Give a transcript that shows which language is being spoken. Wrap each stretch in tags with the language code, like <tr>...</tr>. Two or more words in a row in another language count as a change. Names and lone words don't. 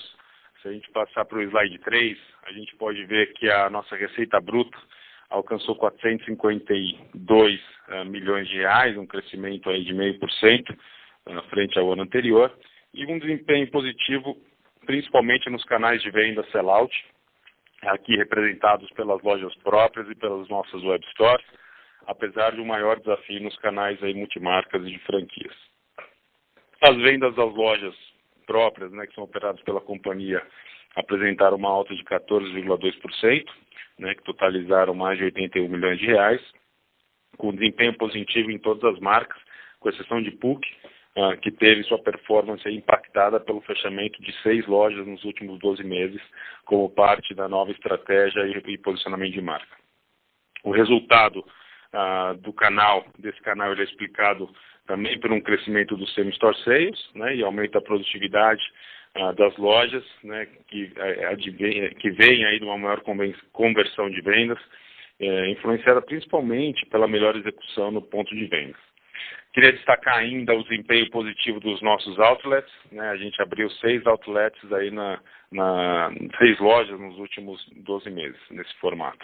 <pt>Se a gente passar para o slide 3, a gente pode ver que a nossa receita bruta alcançou 452 milhões de reais, um crescimento aí de 0,5% frente ao ano anterior, e um desempenho positivo, principalmente nos canais de venda sell-out, aqui representados pelas lojas próprias e pelas nossas</pt> <en>web stores,</en> <pt>apesar de um maior desafio nos canais aí multimarcas e de franquias. As vendas das lojas próprias, né, que são operadas pela companhia, apresentaram uma alta de 14,2%, né, que totalizaram mais de 81 milhões de reais, com desempenho positivo em todas as marcas, com exceção de PUC, que teve sua performance impactada pelo fechamento de 6 lojas nos últimos 12 meses, como parte da nova estratégia e posicionamento de marca. O resultado desse canal ele é explicado também por um crescimento do</pt> <en>same-store sales,</en> <pt>né, e aumento da produtividade das lojas, né, que vem aí de uma maior conversão de vendas, influenciada principalmente pela melhor execução no ponto de venda. Queria destacar ainda o desempenho positivo dos nossos outlets, né, a gente abriu 6 outlets aí 6 lojas nos últimos 12 meses, nesse formato.</pt>